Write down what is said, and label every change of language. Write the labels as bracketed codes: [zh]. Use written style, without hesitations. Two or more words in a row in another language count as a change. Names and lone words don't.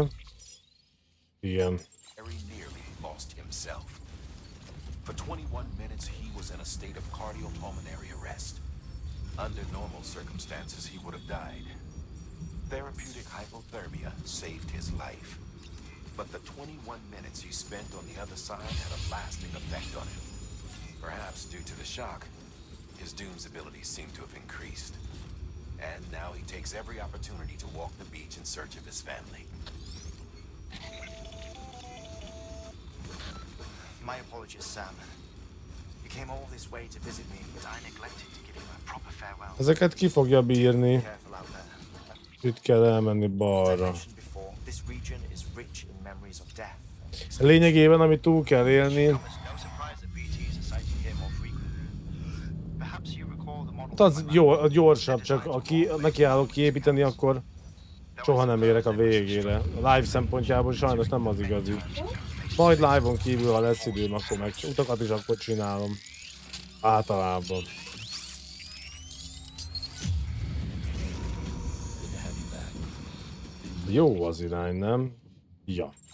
[hu] Igen. [en] Very nearly lost himself. For 21 minutes he was in a state of cardiopulmonary arrest. Under normal circumstances he would have died. Therapeutic hypothermia saved his life. But the 21 minutes he spent on the other side had a lasting effect on him. Perhaps due to the shock, his Doom's abilities seem to have increased. And now he takes every opportunity to walk the beach in search of his family. My apologies, Sam. You came all this way to visit me, but I neglected to give you a proper farewell. [hu] Ezeket ki fogja bírni. [en] Careful out there. [hu] Itt kell elmenni [en] As I [hu] balra. [en] mentioned before, this region is rich in memories of death. [hu] Lényegében, amit túl kell élni, [en] No surprise that BTs are sighted here more frequently. Perhaps you recall the model. [hu] hát az a gyorsabb, csak aki nekiállok kiépíteni, akkor soha nem érek a végére. A live szempontjából sajnos nem az igazi. Majd live-on kívül, ha lesz időm, akkor meg utakat is akkor csinálom. Általában. Jó az irány, nem? Ja.